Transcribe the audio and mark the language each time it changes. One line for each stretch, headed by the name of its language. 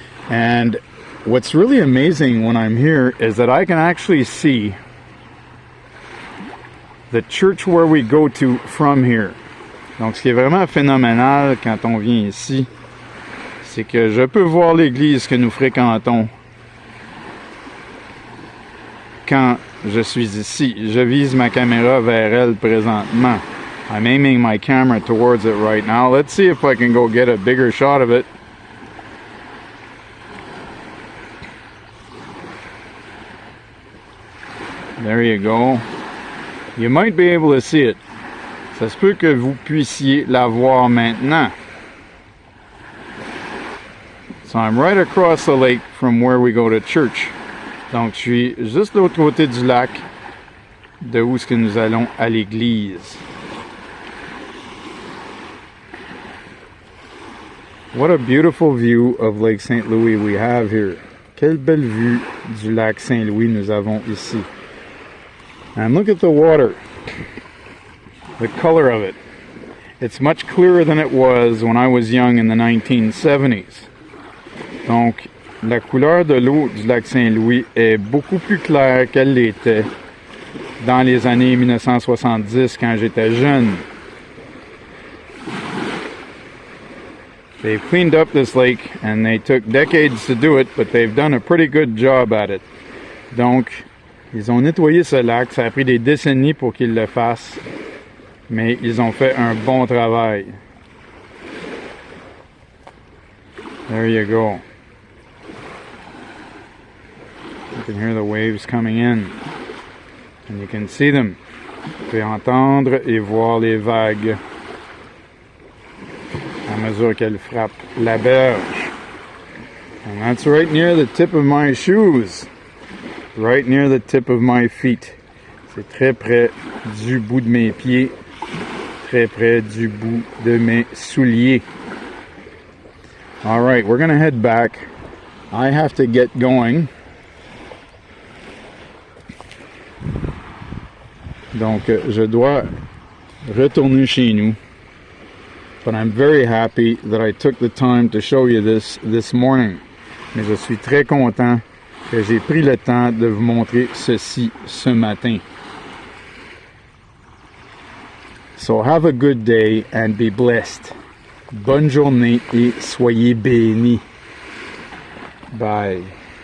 English: And what's really amazing when I'm here is that I can actually see the church where we go to from here.
French: Donc, ce qui est vraiment phénoménal quand on vient ici, c'est que je peux voir l'église que nous fréquentons quand je suis ici. Je vise ma caméra vers elle présentement.
English: I'm aiming my camera towards it right now. Let's see if I can go get a bigger shot of it. There you go. You might be able to see it.
French: Ça se peut que vous puissiez la voir maintenant.
English: So I'm right across the lake from where we go to church.
French: Donc je suis juste de l'autre côté du lac, de où est-ce que nous allons à l'église.
English: What a beautiful view of Lake St. Louis we have here.
French: Quelle belle vue du lac Saint-Louis nous avons ici.
English: And look at the water. The color of it. It's much clearer than it was when I was young in the 1970s.
French: Donc, la couleur de l'eau du lac Saint-Louis est beaucoup plus claire qu'elle l'était dans les années 1970 quand j'étais jeune.
English: They've cleaned up this lake and they took decades to do it, but they've done a pretty good job at it.
French: Donc, ils ont nettoyé ce lac, ça a pris des décennies pour qu'ils le fassent, mais ils ont fait un bon travail.
English: There you go. You can hear the waves coming in, and you can see them.
French: Vous pouvez entendre et voir les vagues à mesure qu'elles frappent la berge.
English: And that's right near the tip of my shoes. Right near the tip of my feet.
French: C'est très près du bout de mes pieds. Très près du bout de mes souliers.
English: Alright, we're going to head back I have to get going.
French: Donc, je dois retourner chez nous.
English: But I'm very happy that I took the time to show you this morning.
French: Mais je suis très content que j'ai pris le temps de vous montrer ceci ce matin.
English: So have a good day and be blessed.
French: Bonne journée et soyez bénis. Bye.